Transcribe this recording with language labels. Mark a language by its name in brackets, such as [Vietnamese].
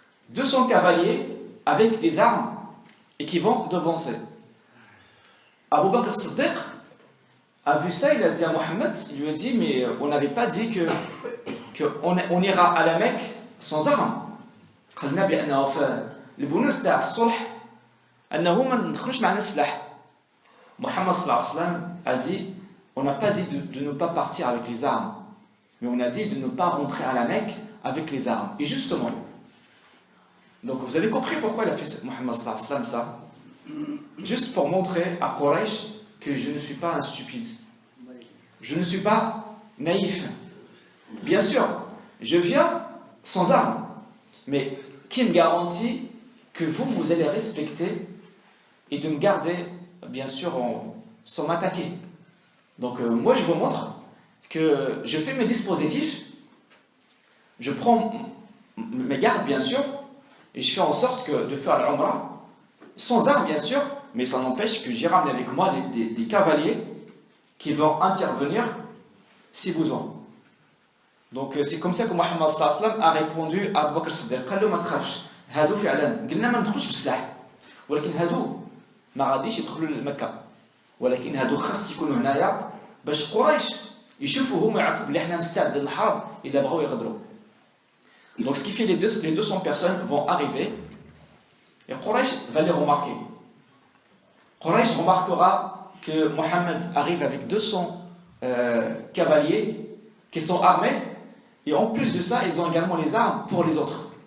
[French] 200 cavaliers avec des armes et qui vont devancer. Abu Bakr as-Siddiq a vu ça, il a dit à Mohammed, il lui a dit, mais on n'avait pas dit qu'on ira à la Mecque sans armes. [Arabic] قلنا بأنه في البنود تاع الصلح أنه ما ندخلش معنا السلاح. [French] Mohammed sallallahu alayhi wa sallam a dit, on n'a pas dit de ne pas partir avec les armes, mais on a dit de ne pas rentrer à la Mecque avec les armes. Et justement, donc vous avez compris pourquoi il a fait Mohammed sallallahu alayhi wa sallam ça? Juste pour montrer à Quraysh que je ne suis pas un stupide. Je ne suis pas naïf. Bien sûr, je viens sans armes. Mais qui me garantit que vous allez respecter et de me garder, bien sûr, sans m'attaquer? Donc moi, je vous montre que je fais mes dispositifs, je prends mes gardes, bien sûr, et je fais en sorte de faire l'Umrah, sans armes, bien sûr, mais ça n'empêche que j'ai ramené avec moi des cavaliers qui vont intervenir si besoin. Donc c'est comme ça que Mohammed sallallahu alayhi wa sallam a répondu à Abu Bakr as-Siddiq. [Arabic] قال له ما تخافش هادو فعلا قلنا ما ندخلوش بسلاح ولكن هادو ما غاديش يدخلوا لمكة ولكن هادو خاص يكونوا هنايا باش قريش يشوفوا هما يعرفوا بلي حنا مستعدين للحرب الا بغاو يغدروا. [French] Donc ce qui fait les 200 personnes vont arriver et Quraysh va les remarquer. Quraysh remarquera que Mohammed arrive avec 200 cavaliers qui sont armés et en plus de ça, ils ont également les armes pour les autres.